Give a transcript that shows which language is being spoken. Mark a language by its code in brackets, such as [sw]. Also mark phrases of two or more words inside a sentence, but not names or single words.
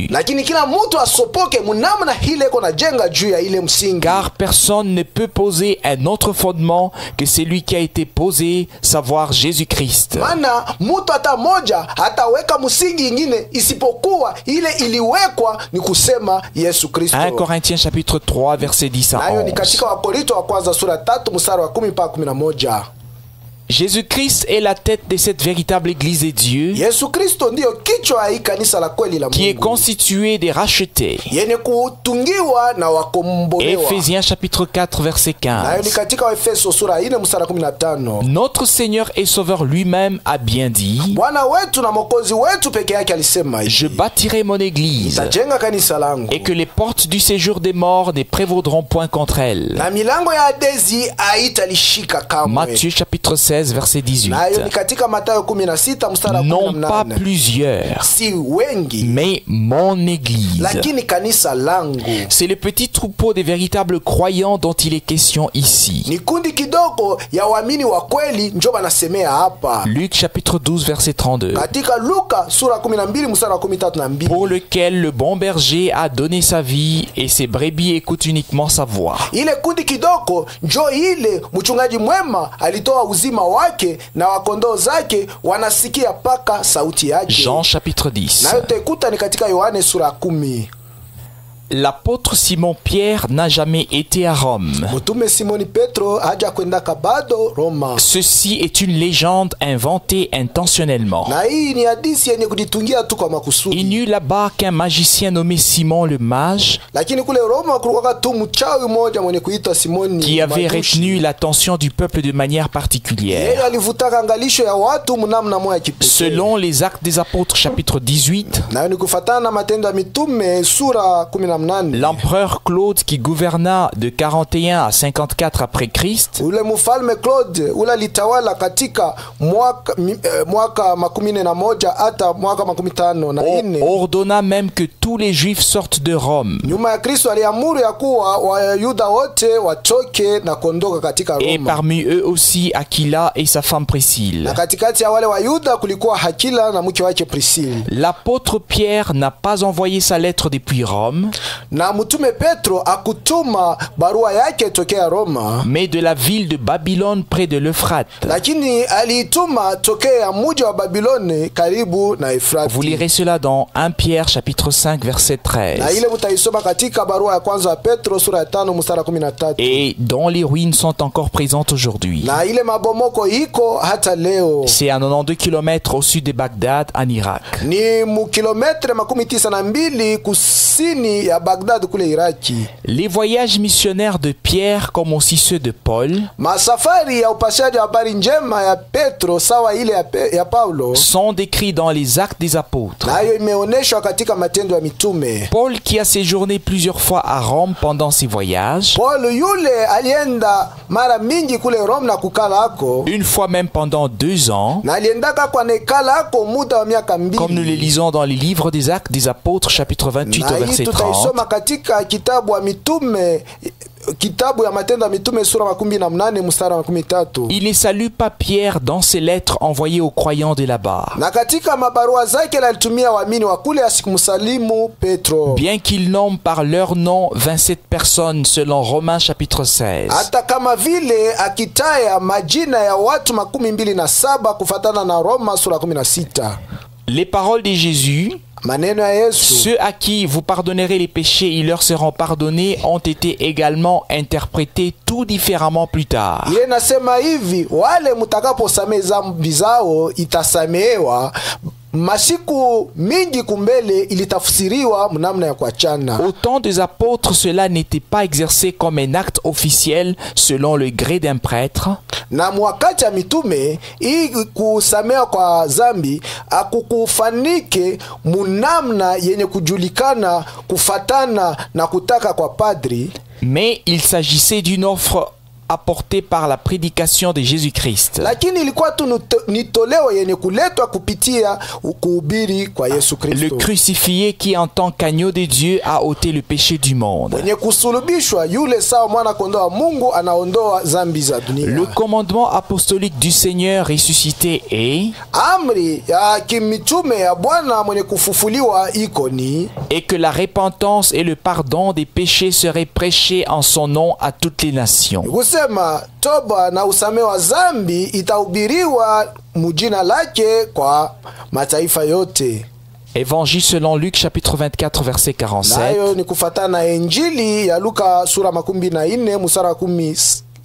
[sw] Lakini kila mtu asopoke munamna hile iko na jenga juu ya ile msingi. [fr] Car personne ne peut poser un autre fondement que celui qui a été posé, savoir Jésus-Christ. [sw] Maana mtu hata moja hataweka msingi ingine isipokuwa ile iliwekwa, ni kusema Yesu Kristo. [fr] 1 Corinthiens chapitre 3 verset 10 à [sw] Nayo ni 11. katika Wakorinto wa kwanza sura 3 mstari wa 10 mpaka 11. [fr] Jésus-Christ est la tête de cette véritable Église de Dieu [sw] Yesu Kristo ndiyo kichwa ya hii kanisa la kweli la [fr] qui est [sw] Mungu, [fr] constituée des rachetés. [sw] yenye kutungiwa na wakombolewa. [fr] Éphésiens chapitre 4 verset [sw] Nayo ni 15. katika Waefeso sura 4 mstari wa 15. [fr] Notre Seigneur et Sauveur lui-même a bien dit: [sw] Bwana wetu na Mwokozi wetu peke yake alisema hivi, [fr] Je bâtirai mon Église, [sw] nitajenga kanisa langu [fr] et que les portes du séjour des morts ne prévaudront point contre elle. [sw] na milango ya Hadesi haitalishika kamwe. [fr] Matthieu chapitre 16 verset 18. [sw] Nayo ni katika Mathayo 16 mstari wa [fr] Non pas 18. plusieurs, [sw] Si wengi, [fr] mais mon Église. [sw] lakini kanisa langu. [fr] C'est le petit troupeau des véritables croyants dont il est question ici. [sw] Ni kundi kidogo ya waamini wa kweli njo banasemea hapa. [fr] Luc chapitre 12 verset 32. [sw] Katika Luka sura 12 mstari wa 32. [fr] Pour lequel le bon berger a donné sa vie et ses brebis écoutent uniquement sa voix. [sw] Ile kundi kidogo njo ile mchungaji mwema alitoa uzima wake na wakondoo zake wanasikia paka sauti yake. [fr] Jean chapitre 10. [sw] Nayo tekuta ni katika Yohane sura 10. [fr] L'apôtre Simon-Pierre n'a jamais été à Rome. [sw] Mtume Simoni Petro haja kwenda kabado Roma. [fr] Ceci est une légende inventée intentionnellement. [sw] Na hii ni hadithi yenye kujitungia tu kwa [fr] Il [sw] makusudi. [fr] n'y eut là-bas qu'un magicien nommé Simon le mage [sw] Lakini kule Roma kulikuwa tu mchawi mmoja mwenye kuitwa Simoni [fr] qui avait [sw] Majushi. [fr] retenu l'attention du peuple de manière particulière. [sw] Yeye alivutaka angalisho ya watu mnamna moja kipekee. [fr] Selon les Actes des Apôtres chapitre 18, [sw] Nayo ni kufatana na Matendo ya Mitume sura 18. [fr] l'empereur Claude qui gouverna de 41 à 54 après Christ [sw] Ule mfalme Claude ule litawala katika mwaka 11 hata mwaka 54. [fr] ordonna même que tous les Juifs sortent de Rome. [sw] Nyuma ya Kristo aliamuru ya kuwa Wayuda wote watoke na kuondoka katika [fr] Et [sw] Roma. [fr] parmi eux aussi Aquila et sa femme Priscille. [sw] Na katikati ya wale Wayuda kulikuwa Hakila na mke wake Priscille. [fr] L'apôtre Pierre n'a pas envoyé sa lettre depuis Rome, [sw] Na mtume Petro akutuma barua yake tokea Roma, [fr] mais de la ville de Babylone près de l'Euphrate. [sw] lakini aliituma tokea mji wa Babiloni karibu na Efrati. [fr] Vous lirez cela dans 1 Pierre chapitre 5 verset [sw] Na 13. ile mutaisoma katika barua ya kwanza ya Petro sura ya 5 mstari 13. [fr] Et dont les ruines sont encore présentes aujourd'hui. [sw] Na ile mabomoko iko hata leo. [fr] C'est à 92 km au sud de Bagdad en Irak. [sw] Ni mukilometre 92 kusini ya Bagdad kule Iraki. [fr] Les voyages missionnaires de Pierre, comme aussi ceux de Paul, [sw] Masafari ya upashaji wa habari njema ya Petro sawa ile ya Paulo, [fr] sont décrits dans les Actes des Apôtres. [sw] nayo imeoneshwa katika Matendo ya Mitume. [fr] Paul, qui a séjourné plusieurs fois à Rome pendant ses voyages, [sw] Paul yule alienda mara mingi kule Rome na kukala ako, [fr] une fois même pendant 2 ans, [sw] na aliendaka kwa nekala ako muda wa miaka 2. [fr] comme nous les lisons dans les livres des Actes des Apôtres, chapitre 28 [sw] Na au hii [fr] verset 30. [sw] tutaisoma katika kitabu wa mitume, kitabu ya Matendo ya Mitume sura 18 mstari wa 13. [fr] Il ne salue pas Pierre dans ses lettres envoyées aux croyants de là-bas, [sw] Na katika mabarua zake alitumia waamini wa kule asikumsalimu Petro. [fr] bien qu'il nomme par leur nom 27 personnes selon Romains chapitre 16. [sw] Hata kama vile akitaya majina ya watu 27 kufatana na Roma sura 16. [fr] Les paroles de Jésus, [sw] Maneno ya Yesu, [fr] ceux à qui vous pardonnerez les péchés, ils leur seront pardonnés, ont été également interprétés tout différemment plus tard. [sw] ile nasema hivi, wale mutakaposamehe dhambi zao itasamehewa. Masiku mingi kumbele ilitafsiriwa mnamna ya kuachana. [fr] Au temps des apôtres, cela n'était pas exercé comme un acte officiel selon le gré d'un prêtre, [sw] Na mwakati ya mitume hii kusamehewa kwa dhambi akukufanike munamna yenye kujulikana kufatana na kutaka kwa padri, [fr] mais il s'agissait d'une offre apporté par la prédication de Jésus-Christ. [sw] lakini ilikuwa tu ni toleo yenye kuletwa kupitia kuhubiri kwa Yesu [fr] Le [sw] Kristo. [fr] crucifié qui en tant qu'agneau de Dieu a ôté le péché du monde. [sw] Mwenye kusulubishwa yule sawa mwana kondoo wa Mungu anaondoa zambi za dunia. [fr] Le commandement apostolique du Seigneur ressuscité est [sw] Amri ya kimitume ya Bwana mwenye kufufuliwa iko ni [fr] et que la repentance et le pardon des péchés seraient prêchés en son nom à toutes les nations. [sw] kusema toba na usamehe wa zambi itahubiriwa mujina lake kwa mataifa yote. [fr] Évangile selon Luc chapitre 24 verset 47. [sw] Nayo ni kufatana na Injili ya Luka sura 14 mstari wa 47